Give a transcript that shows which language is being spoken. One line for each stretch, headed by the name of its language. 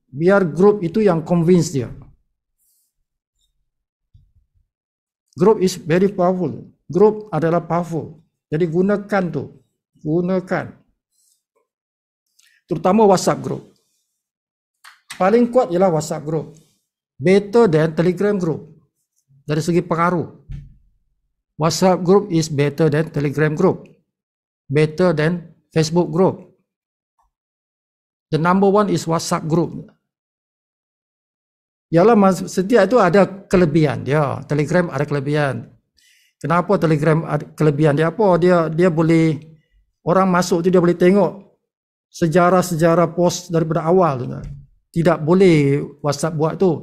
Malay: Biar grup itu yang convince dia.
English: Group is very powerful.
Malay: Group adalah powerful. Jadi gunakan tu. Gunakan. Terutama WhatsApp group. Paling kuat ialah WhatsApp group.
English: Better than Telegram group.
Malay: Dari segi pengaruh.
English: WhatsApp group is better than Telegram group. Better than Facebook group. The number one is WhatsApp group.
Malay: Yalah, setiap itu ada kelebihan dia. Telegram ada kelebihan. Kenapa Telegram ada kelebihan dia? Apa? Dia boleh, orang masuk tu dia boleh tengok sejarah-sejarah post daripada awal tu. Tidak boleh WhatsApp buat tu.